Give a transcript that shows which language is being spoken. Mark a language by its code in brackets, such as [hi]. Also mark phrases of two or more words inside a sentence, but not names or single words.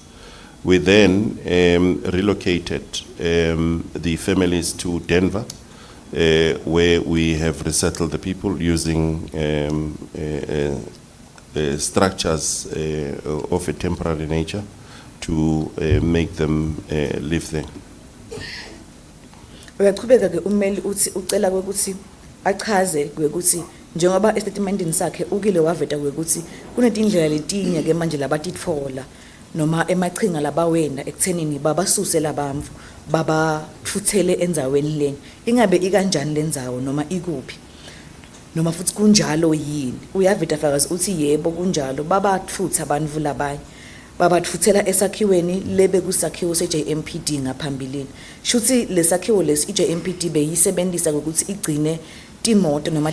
[en] We then relocated the families to Denver, where we have resettled the people using structures of a temporary nature to make them live there. [ss] Uyaqhubeka ke umeli uthi ucela ukuthi achaze ukuthi njengoba estatementini sakhe ukile waveta ukuthi kunetindlela letinye ke manje labatitfola noma emachinga labawenda ekuthenini babasuse labamvu babathuthele endzaweni leni ingabe ikanjani lendzawo noma ikuphi noma futhi kunjalo yini. Uyaveta fakazi uthi yebo kunjalo babathutha abantu labanye babathuthela esakhiweni lebe kusakhiwo seJMPD ngaphambilini shuthi lesakhiwo lesi iJMPD beyisebenzisa ukuthi igcine timoto noma